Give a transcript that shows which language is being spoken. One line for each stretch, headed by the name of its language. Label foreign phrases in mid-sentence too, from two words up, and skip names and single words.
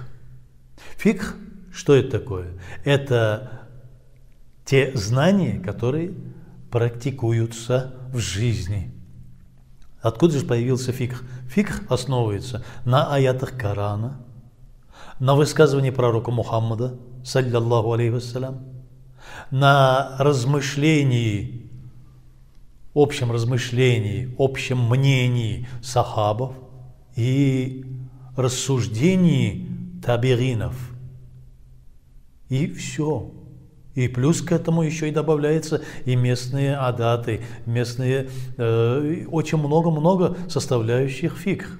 Russian: Фикх, что это такое? Это те знания, которые практикуются в жизни. Откуда же появился фикх? Фикх основывается на аятах Корана, на высказывании пророка Мухаммада,
Arabic: صلى الله عليه وسلم,
Russian: на размышлении, общем мнении сахабов и рассуждении табигинов. И все. И плюс к этому еще и добавляются и местные адаты, местные, очень много-много составляющих фикх.